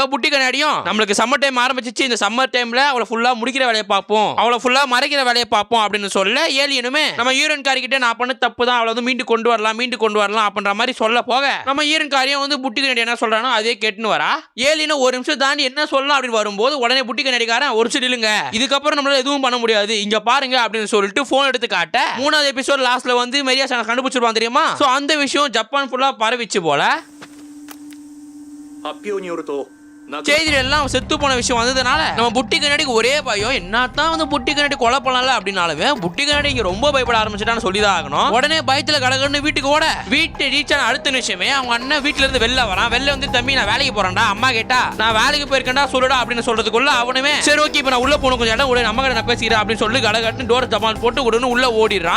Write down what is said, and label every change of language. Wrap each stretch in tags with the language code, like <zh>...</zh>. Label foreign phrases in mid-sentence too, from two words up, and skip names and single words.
<ta>புட்டி கண்ணாடியும் நம்மளுக்கு</ta> <en>summer time</en> <ta>ஆரம்பிச்சிச்சு இந்த</ta> <en>summer timela</en> <ta>அவளை ஃபுல்லா முடிக்கிற வேலையை பார்ப்போம் அவளை ஃபுல்லா மறைக்கிற வேலையை பார்ப்போம் அப்படின்னு சொல்ல ஏலியனுமே நம்ம ஹீரோயின் காரி கிட்ட நான் பண்ண தப்பு தான் அவளை வந்து மீண்டு கொண்டு வரலாம் அப்படின்ற மாதிரி சொல்ல போக நம்ம ஹீரோயின் காரியும் வந்து புட்டி கண்ணாடி என்ன சொல்றானோ அதே கேட்டுன்னு வரா. ஏலியன் ஒரு நிமிஷம் தாண்டி என்ன சொல்லலாம் அப்படின்னு வரும்போது உடனே புட்டி கண்ணாடிக்காரன் ஒரு நிமிஷம் இல்லைங்க இதுக்கப்புறம் நம்மளால எதுவும் பண்ண முடியாது முடியாது, இங்க பாருங்க அப்படின்னு சொல்லிட்டு போன் எடுத்து காட்ட 3வது எபிசோட் லாஸ்ட்ல வந்து மெரியா-சான் கண்டுபிடிச்சிருப்பாங்க தெரியுமா. சோ அந்த விஷயம் ஜப்பான் ஃபுல்லா பரவிச்சு போல.</ta> <ja>発表によると</ja> <ta>செய்தியில எல்லாம் செத்து போன விஷயம் வந்ததுனால நம்ம புட்டி கண்ணாடிக்கு ஒரே பயம், என்னத்தான் வந்து புட்டி கண்ணாடி கொலை பண்ணல அப்படின்னாலுமே புட்டி கண்ணாடி இங்க ரொம்ப பயப்பட ஆரம்பிச்சிட்டான்னு சொல்லிதான் ஆகணும். உடனே பயத்துல கடகன்னு வீட்டுக்கு ஓட வீட்டு ரீச் ஆன அடுத்த நிமிஷமே அவங்க அண்ணன் வீட்டுல இருந்து வெளில வரான். வெளில வந்து தம்பி நான் வேலைக்கு போறேன்டா, அம்மா கேட்டா நான் வேலைக்கு போயிருக்கேன்டா சொல்லுடா அப்படின்னு சொல்றதுக்குள்ள அவனுமே சரி ஓகே இப்ப நான் உள்ள போகணும் கொஞ்சம் இடம் உடனே நம்ம கிட்ட நான் பேசிக்கிறேன் அப்படின்னு சொல்லி கடகட்டு டோர் தபால் போட்டு உடனே உள்ள ஓடிடுறான்.</ta>